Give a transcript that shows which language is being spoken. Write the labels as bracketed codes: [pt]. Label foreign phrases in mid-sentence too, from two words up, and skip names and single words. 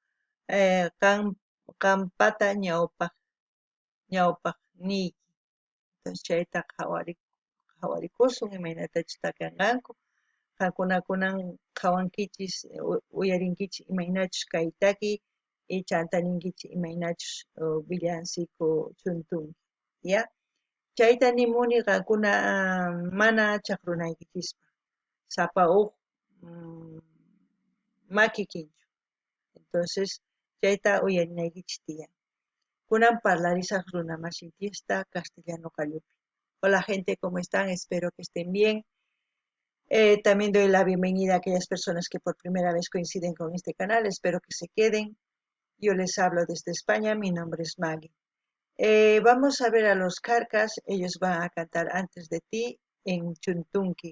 [qu] qampata ñawpaq niyki entonces chayta qhawarikusun imaynatachus takinqanku qankunakunan qhawankichis uyarinkichis imaynachus kay taki y chantaninkichis imaynachus villancico chuntunki ya chayta nimuni qankuna mana chaqrunaykichispa sapa huk maki kinchu entonces chayta uyarinaykichis tiyan kunan parlarisaq runa masin tiyashta castellano kallupi [es] hola gente ¿cómo están? Espero que estén bien. También doy la bienvenida a aquellas personas que por primera vez coinciden con este canal. Espero que se queden. Yo les hablo desde España. Mi nombre es Maggie. Vamos a ver a los Carcas. Ellos van a cantar Antes de ti en Chuntunqui.